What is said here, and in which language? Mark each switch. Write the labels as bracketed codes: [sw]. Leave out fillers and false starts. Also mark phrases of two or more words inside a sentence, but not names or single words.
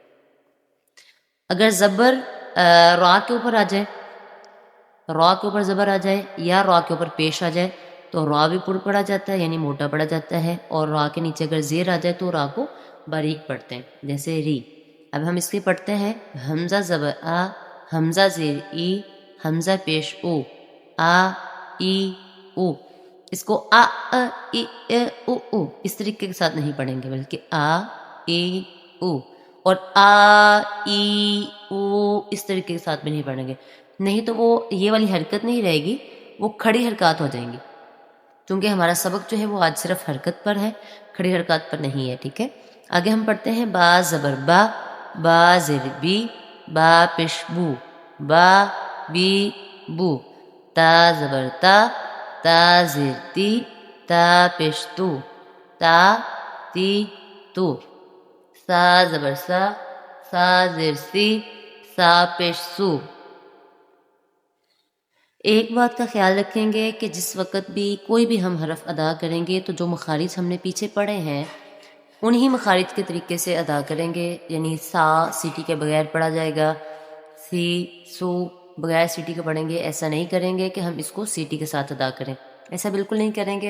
[ur] اگر زبر را کے اوپر آ جائے، را کے اوپر زبر آ جائے یا را کے اوپر پیش آ جائے تو را بھی پر پڑھا جاتا ہے، یعنی موٹا پڑھا جاتا ہے، اور را کے نیچے اگر زیر آ جائے تو را کو باریک پڑھتے ہیں، جیسے ری۔ اب ہم اس کے پڑھتے ہیں حمزہ زبر آ، حمزہ زیر ای، حمزہ پیش او، آ، ای، او۔ اس کو آ، ای، او، او اس طریقے کے ساتھ نہیں پڑھیں گے، بلکہ آ، ای، او، اور آ، ای، او اس طریقے کے ساتھ بھی نہیں پڑھیں گے، نہیں تو وہ یہ والی حرکت نہیں رہے گی، وہ کھڑی حرکات ہو جائیں گی، کیونکہ ہمارا سبق جو ہے وہ آج صرف حرکت پر ہے، کھڑی حرکات پر نہیں ہے، ٹھیک ہے۔ آگے ہم پڑھتے ہیں با زبر با، با زیر بی، با پیش بو، با، بی، بو۔ تا زبر تا، تا زیر تی، تا پیش تو، تا، تی، تو۔ سا زبر سا، سا زیر سی، سا پیش سو۔ ایک بات کا خیال رکھیں گے کہ جس وقت بھی کوئی بھی ہم حرف ادا کریں گے تو جو مخارج ہم نے پیچھے پڑھے ہیں انہی مخارج کے طریقے سے ادا کریں گے، یعنی سا سیٹی کے بغیر پڑھا جائے گا، سی، سو بغیر سیٹی کے پڑھیں گے، ایسا نہیں کریں گے کہ ہم اس کو سیٹی کے ساتھ ادا کریں، ایسا بالکل نہیں کریں گے۔